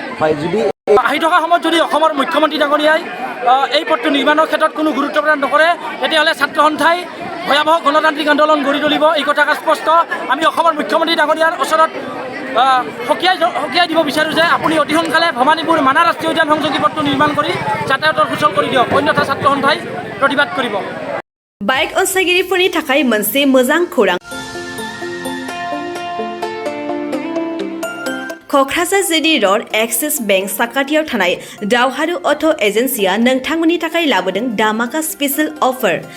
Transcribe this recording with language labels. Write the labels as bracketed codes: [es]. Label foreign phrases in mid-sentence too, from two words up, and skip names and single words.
[as] আহি থকা সময়ত যদি অসমৰ মুখ্যমন্ত্ৰী ডাঙৰীয়াই এই পথটো নিৰ্মাণৰ ক্ষেত্ৰত কোনো গুৰুত্ব প্ৰদান নকৰে তেতিয়াহ'লে ছাত্ৰ সন্থাই ভয়াৱহ গণতান্ত্ৰিক আন্দোলন গঢ়ি তুলিব। এই কথা স্পষ্ট। আমি অসমৰ মুখ্যমন্ত্ৰী ডাঙৰীয়াৰ ওচৰত সকীয়াই দিব বিচাৰোঁ যে আপুনি অতি সোনকালে ভবানিপুৰ মানাস ৰাষ্ট্ৰীয় উদ্যান সংযোগী পথটো নিৰ্মাণ কৰি যাতায়াতৰ সুচল কৰি দিয়ক, অন্যথা ছাত্ৰ সন্থাই প্ৰতিবাদ কৰিব। [brx] बाइक अनसायगिरिफोरनि थाखाय मोनसे मोजां खौरां। क'क्राझार जेडी र'ड एक्सिस बेंक साखाथियाव थानाय दावहारु अट' एजेन्सिया नोंथांमोननि थाखाय लाबोदों दामाका [en] special offer.